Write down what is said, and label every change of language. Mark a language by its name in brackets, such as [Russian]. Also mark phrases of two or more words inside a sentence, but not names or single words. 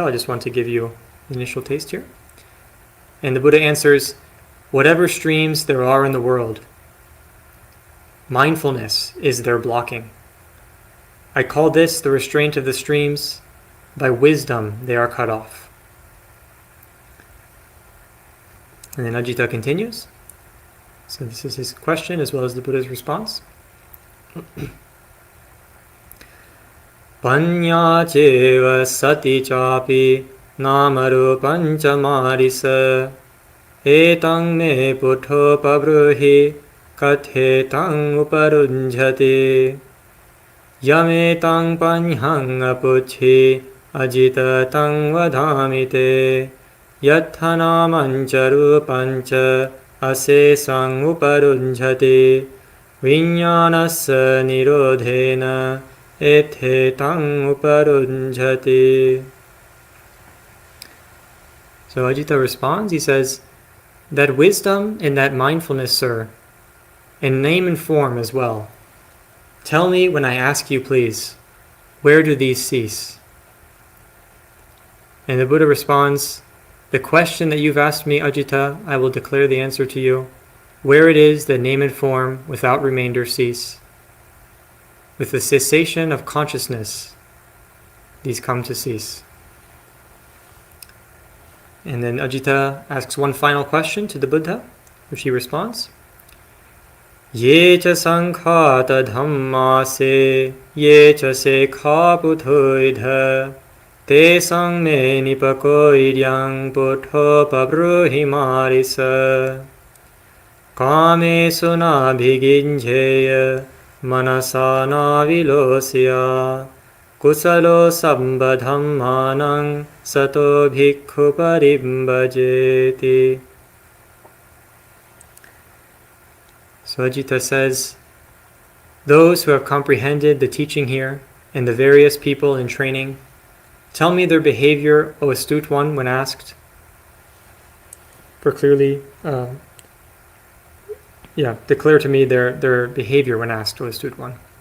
[English] I just want to give you an initial taste here. And the Buddha answers, whatever streams there are in the world, mindfulness is their blocking. I call this the restraint of the streams. By wisdom they are cut off. And then Ajita continues, So this is his question as well as the Buddha's response. [Pali] Panya cheva sati chapi namarupancha marisa etang me puttho pabruhi kathetang uparunjhati yametang panyang apuchi ajita tang vadhamite yathanamancha rupancha asesang uparunjhati vinyanasa nirodhena ethetang uparunjhati. [English] So Ajita responds, he says, that wisdom and that mindfulness, sir, and name and form as well, tell me when I ask you, please, where do these cease? And the Buddha responds, the question that you've asked me, Ajita, I will declare the answer to you. Where it is that name and form without remainder cease. With the cessation of consciousness, these come to cease. And then Ajita asks one final question to the Buddha, which he responds. [Pali] Ye cha sankhata dhamma se, ye cha sekha puthoidha, te sang me nipakoidyang puttho pabruhi marisa. Kame suna bhiginjheya, manasa na vilosya, kusalo sambadhammanang sato bhikkhu parimbhajeti. [English] So Ajita says, those who have comprehended the teaching here and the various people in training, tell me their behavior, O astute one, when asked. For clearly, declare to me their behavior when asked, O astute one.